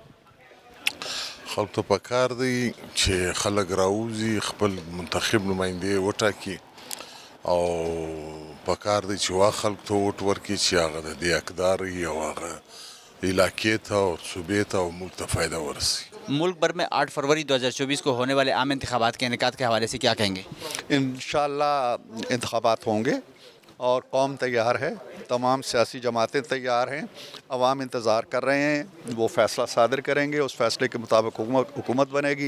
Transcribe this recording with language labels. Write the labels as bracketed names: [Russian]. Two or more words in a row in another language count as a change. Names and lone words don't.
[Pashto] خلکو ته پکار دی چې خلک راوځي خپل منتخب نماینده وټاکي او پکار دی چې وا خلک ته ووټ ورکړي چې هغه د دې حقدار وي او هغه علاقې ته اور صوبې ته او ملک ته فائدہ ورسي. [Urdu] ملک بھر میں 8 فروری 2024 کو ہونے والے عام انتخابات کے انعقاد کے حوالے سے کیا کہیں گے؟ انشاءاللہ انتخابات ہوں گے اور قوم تیار ہے، تمام سیاسی جماعتیں تیار ہیں، عوام انتظار کر رہے ہیں، وہ فیصلہ صادر کریں گے، اس فیصلے کے مطابق حکومت بنے گی.